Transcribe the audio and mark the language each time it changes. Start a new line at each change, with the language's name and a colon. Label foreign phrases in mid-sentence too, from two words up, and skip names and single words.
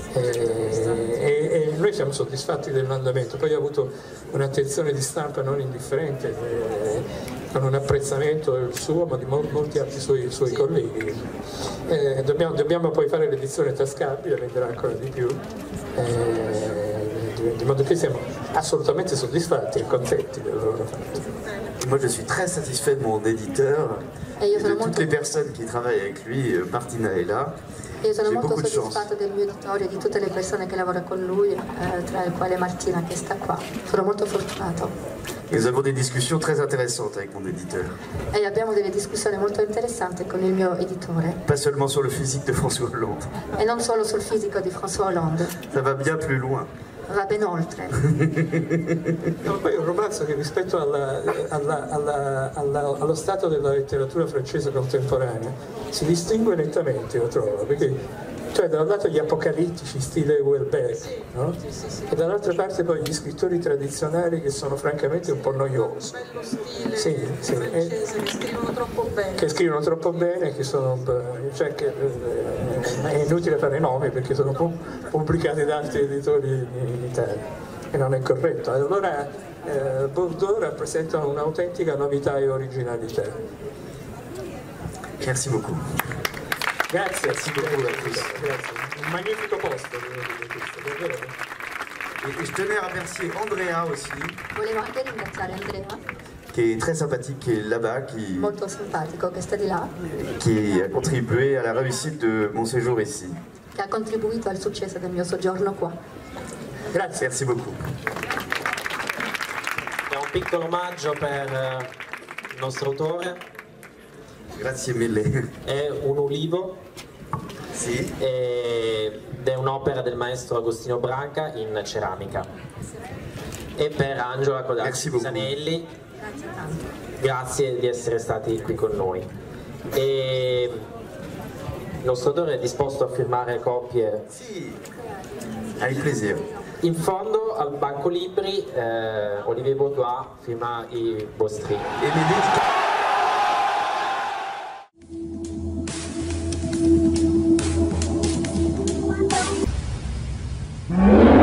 Italian: E noi siamo soddisfatti dell'andamento, poi ha avuto un'attenzione di stampa non indifferente, con un apprezzamento il suo ma di molti altri suoi colleghi. Dobbiamo poi fare l'edizione tascabile, venderà ancora di più, di modo che siamo assolutamente soddisfatti e contenti del loro fatto.
French: Moi je suis très satisfait de mon éditeur et de toutes les personnes qui travaillent avec lui. Martina est là.
Italian: Io sono molto soddisfatto del mio editore e di tutte le persone che lavorano con lui, tra le quali Martina che sta qua. Sono molto fortunato.
French: Nous avons des discussions très intéressantes avec mon éditeur.
Italian: E abbiamo delle discussioni molto interessanti con il mio editore.
French: Pas seulement sur le physique de François Hollande.
Italian: E non solo sul fisico di François Hollande.
French: Ça va bien plus loin.
Italian: Va ben oltre. No, poi è un romanzo che rispetto allo stato della letteratura francese contemporanea si distingue nettamente, io trovo, perché cioè da un lato gli apocalittici stile Houellebecq, no? E dall'altra parte poi gli scrittori tradizionali che sono francamente un po' noiosi. Sì, che scrivono troppo bene, che sono, cioè che, è inutile fare nomi perché sono pubblicati da altri editori in Italia e non è corretto. Allora Bourdieu rappresenta un'autentica novità e originalità.
French: Merci beaucoup.
Italian: Grazie,
French: merci beaucoup à tous.
Italian: Grazie. Un magnifico posto, davvero.
French: Et je tenais à remercier Andrea aussi.
Italian: Volevo anche ringraziare Andrea,
French: qui est très sympathique, qui est là-bas,
Italian: molto simpatico, che sta di là,
French: qui a contribué à la réussite de mon séjour ici.
Italian: Che ha contribuito al successo del mio soggiorno qua. Grazie,
French: merci beaucoup.
Italian: È un piccolo omaggio per il nostro autore. Grazie mille. È un ulivo. Sì. Ed è un'opera del maestro Agostino Branca in ceramica. E per Angela Codacci Pisanelli. Grazie tanto. Grazie di essere stati qui con noi. E il nostro autore è disposto a firmare copie. Sì,
French: avec plaisir.
Italian: In fondo al banco libri Olivier Bourdieu firma i vostri. E mi dedico... Mm-hmm.